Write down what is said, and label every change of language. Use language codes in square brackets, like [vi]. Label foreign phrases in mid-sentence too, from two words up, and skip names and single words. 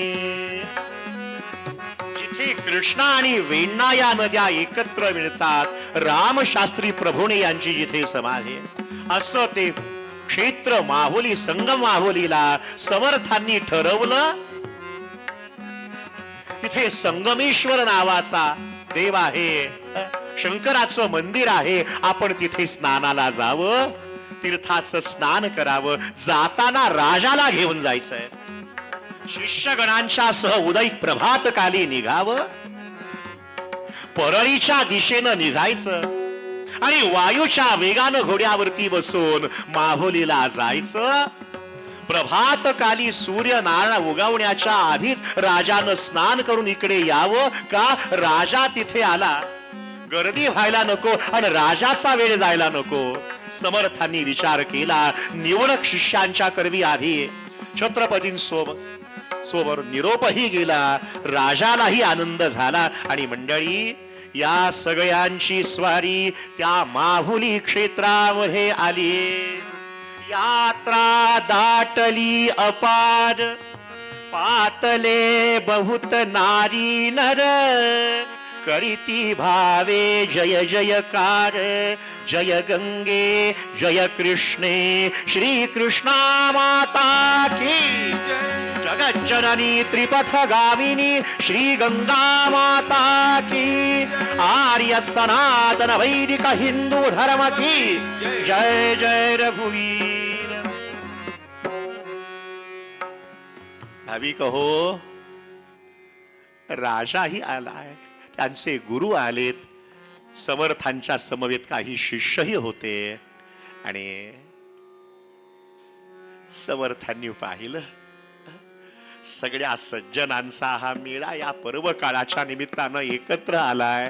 [mr] जिथे कृष्णा आणि वेण्णा या नद्या एकत्र मिळतात, रामशास्त्री प्रभूणे यांची जिथे समाधी, असं ते क्षेत्र माहुली, संगम माहुलीला समर्थांनी ठरवलं. तिथे संगमेश्वर नावाचा देव आहे, शंकराचं मंदिर आहे. आपण तिथे स्नानाला जावं, तीर्थाचं स्नान करावं. जाताना राजाला घेऊन जायचंय. शिष्यगणांच्या सह उदयिक प्रभातकाली निघावं, परळीच्या दिशेनं निघायचं आणि वायूच्या वेगानं घोड्यावरती बसून माहुलीला जायचं. प्रभातकाली सूर्यनारायण उगवण्याच्या आधीच राजानं स्नान करून इकडे यावं. का? राजा तिथे आला, गर्दी व्हायला नको आणि राजाचा वेळ जायला नको. समर्थांनी विचार केला. निवडक शिष्यांच्या करवी आधी छत्रपतींसोबत निरोपही गेला, राजालाही आनंद झाला. आणि मंडळी, या सगळ्यांची स्वारी त्या माहुली क्षेत्रामध्ये आली. यात्रा दाटली अपार, पातले बहुत नारी नर, करीती भावे जय जयकार. [hi] जय गंगे जय कृष्णे, श्री कृष्णा माता की जगत जननी त्रिपथ गामिनी, श्री गंगा माता की. आर्य सनातन वैदिक हिंदू धर्म की जय. जय रघुवीर. [mr] भाविक हो, राजाही आलाय, त्यांचे गुरु आलेत, समर्थांच्या समवेत काही शिष्यही होते. आणि समर्थांनी पाहिलं, सगळ्या सज्जनांचा हा मेळा या पर्व काळाच्या निमित्तानं एकत्र आलाय.